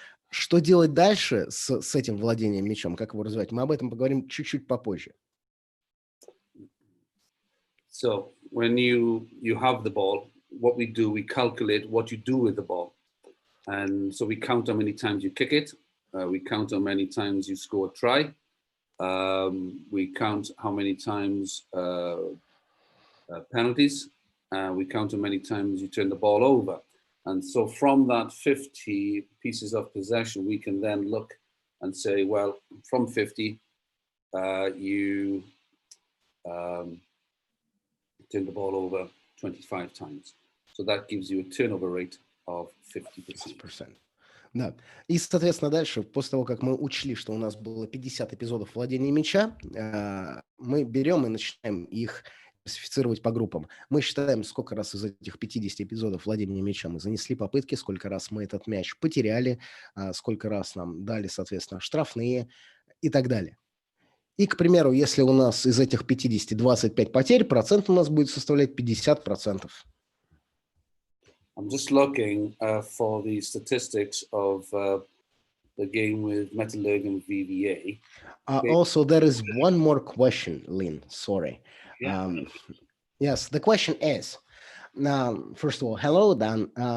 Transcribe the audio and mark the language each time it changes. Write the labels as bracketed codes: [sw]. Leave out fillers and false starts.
[ru] Что делать дальше с этим владением мячом, как его развивать, мы об этом поговорим чуть-чуть попозже. [en] So when you have the ball, what we do, we calculate what you do with the ball. And so we count how many times you kick it. We count how many times you score a try. We count how many times penalties. We count how many times you turn the ball over. And so from that 50 pieces of possession, we can then look and say, well, from 50, you turn the ball over 25 times. So that gives you a turnover rate of 50%. [ru] Да. И, соответственно, дальше, после того, как мы учли, что у нас было 50 эпизодов владения мяча, мы берем и начинаем их классифицировать по группам. Мы считаем, сколько раз из этих 50 эпизодов владения мяча мы занесли попытки, сколько раз мы этот мяч потеряли, сколько раз нам дали, соответственно, штрафные и так далее. И, к примеру, если у нас из этих 50 25 потерь, процент у нас будет составлять 50%. [en] I'm just looking for the statistics of the game with Metallurg and VVA. Okay. Also, there is one more question, Lynn. Sorry. Yeah. Yes, the question is, first of all, hello, Dan.